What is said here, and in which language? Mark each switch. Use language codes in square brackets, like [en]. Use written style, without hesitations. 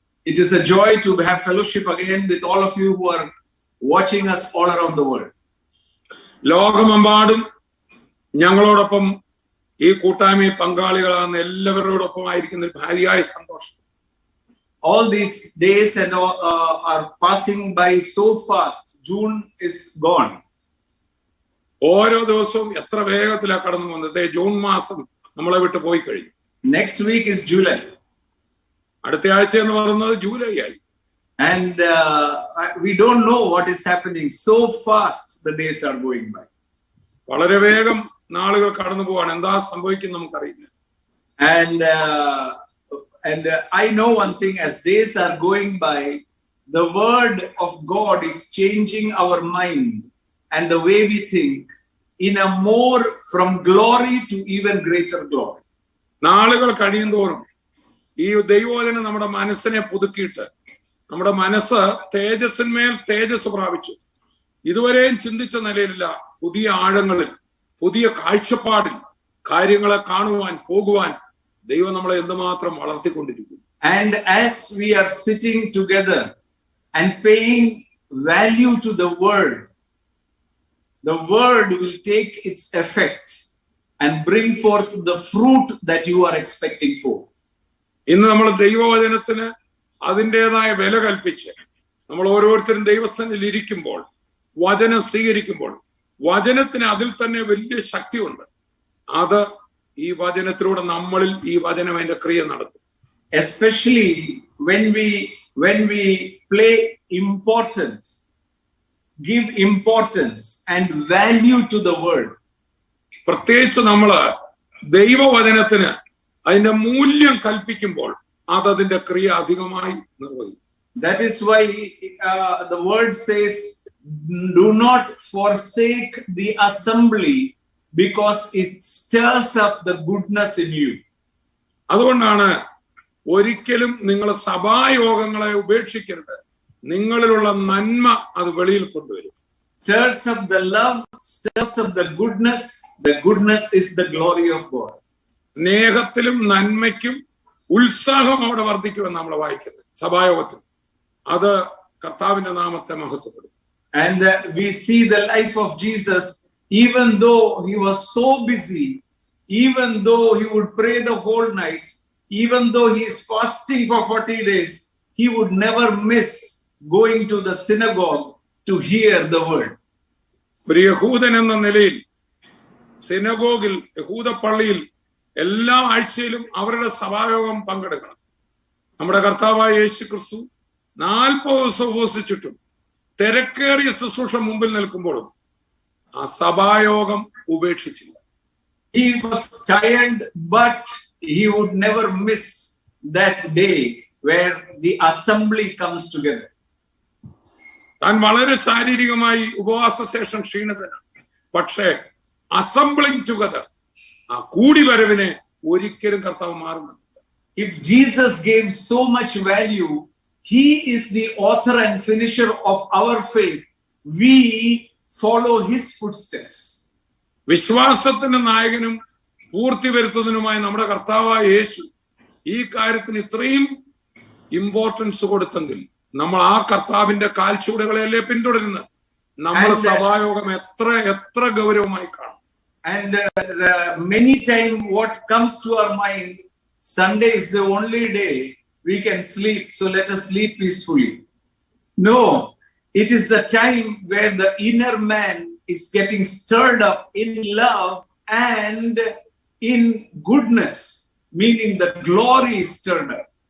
[en] It is a joy to have fellowship again with all of you who are watching us all around the world. [ml] ലോകമെമ്പാടും ഞങ്ങളോടൊപ്പം ഈ കൂട്ടായ്മയിൽ പങ്കാളികളാകുന്ന എല്ലാവരോടൊപ്പം ആയിരിക്കുന്ന ഭാരിയായ സന്തോഷം. [en] All these days and are passing by so fast. June is gone. [ml] ഓരോ ദിവസവും എത്ര വേഗത്തിലാണ് കടന്നു പോകുന്നത്. ജൂൺ മാസം നമ്മളെ വിട്ട് പോയി കഴിഞ്ഞു. [en] Next week is July. [ml] അടുത്ത ആഴ്ച എന്ന് പറയുന്നത് ജൂലൈ ആയി. [en] And we don't know what is happening. So fast the days are going by. [ml] വളരെ വേഗം നാളുകൾ കടന്നു പോവാണ്. എന്താ സംഭവിക്കുന്നത് നമുക്കറിയില്ല. [en] And I know one thing, as days are going by, the word of God is changing our mind and the way we think in a more from glory to even greater glory. [ml] നാളുകൾ കഴിയുന്തോറും ഈ ദൈവവചനം നമ്മുടെ മനസ്സിനെ പുതുക്കിയിട്ട് നമ്മുടെ മനസ്സ് തേജസ്സിന്മേൽ തേജസ് പ്രാപിച്ചു. ഇതുവരെയും ചിന്തിച്ച നിലയിലില്ല, പുതിയ ആഴങ്ങളിൽ പുതിയ കാഴ്ചപ്പാടിൽ കാര്യങ്ങളെ കാണുവാൻ പോകുവാൻ ദൈവം നമ്മളെ എന്തുമാത്രം വളർത്തിക്കൊണ്ടിരിക്കുന്നു. [en] And as we are sitting together and paying value to the word will take its effect and bring forth the fruit that you are expecting for. [ml] ഇന്ന് നമ്മൾ ദൈവവചനത്തിന് അതിൻ്റെതായ വില കൽപ്പിച്ച് നമ്മൾ ഓരോരുത്തരും ദൈവസന്നിധിയിൽ ഇരിക്കുമ്പോൾ, വചനം സ്വീകരിക്കുമ്പോൾ, വചനത്തിന് അതിൽ തന്നെ വലിയ ശക്തിയുണ്ട്. അത് ഈ വചനത്തിലൂടെ നമ്മളിൽ ഈ വചനം അതിന്റെ ക്രിയ നടത്തും. [en] Especially when we play important, give importance and value to the word. [ml] പ്രത്യേകിച്ച് നമ്മള് ദൈവവചനത്തിന് അതിന്റെ മൂല്യം കൽപ്പിക്കുമ്പോൾ അത് അതിന്റെ ക്രിയ അധികമായി നിർവഹിക്കും. [en] That is why the word says, do not forsake the assembly, because it stirs up the goodness in you. [ml] അതുകൊണ്ടാണ് ഒരിക്കലും നിങ്ങൾ സഭായോഗങ്ങളെ ഉപേക്ഷിക്കരുത്. നിങ്ങളിലുള്ള നന്മ അത് വെളിയിൽ കൊണ്ടുവരും. [en] Stirs up the love, stirs up the goodness. The goodness is the glory of God. [ml] സ്നേഹത്തിലും നന്മയ്ക്കും ഉത്സാഹം അവിടെ വർദ്ധിക്കുമെന്ന് നമ്മൾ വായിക്കുന്നത് സഭായോഗത്തിൽ. അത് കർത്താവിന്റെ നാമത്തെ മഹത്വപ്പെടും. [en] And we see the life of Jesus. Even though he was so busy, even though he would pray the whole night, even though he is fasting for 40 days, he would never miss going to the synagogue to hear the word. [ml] ഒരു യഹൂദൻ എന്ന നിലയിൽ സിനഗോഗിൽ, യഹൂദ പള്ളിയിൽ എല്ലാ ആഴ്ചയിലും അവരുടെ സഭായോഗം പങ്കെടുക്കണം. നമ്മുടെ കർത്താവായ യേശു ക്രിസ്തു 40 ദിവസം ഉപവസിച്ചിട്ടും തിരക്കേറിയ ശുശ്രൂഷ മുമ്പിൽ നിൽക്കുമ്പോഴും ആ സഭായോഗം ഉപേക്ഷിച്ചില്ല. [en] He was tired, but he would never miss that day where the assembly comes together. [ml] താൻ വളരെ ശാരീരികമായി ഉപവാസ ശേഷം ക്ഷീണിതനാണ്. പക്ഷേ [en] assembling together, [ml] ആ കൂടിവരവിനെ ഒരിക്കലും കർത്താവ് മാറുന്നില്ല. [en] If Jesus gave so much value, he is the author and finisher of our faith. We follow his footsteps. [ml] വിശ്വാസത്തിന്റെ നായകനും പൂർത്തി വരുത്തുന്നതിനുമായി നമ്മുടെ കർത്താവായ യേശു ഈ കാര്യത്തിന് ഇത്രയും ഇമ്പോർട്ടൻസ് കൊടുത്തെങ്കിൽ നമ്മൾ ആ കർത്താവിന്റെ കാൽച്ചുവടുകളെയല്ലേ പിന്തുടരുന്നത്. നമ്മുടെ സഭായോഗം എത്ര ഗൗരവമായി കാണും. [en] And many times what comes to our mind, Sunday is the only day we can sleep, so let us sleep peacefully. No, it is the time where the inner man is getting stirred up in love and in goodness, meaning the glory is stirred up.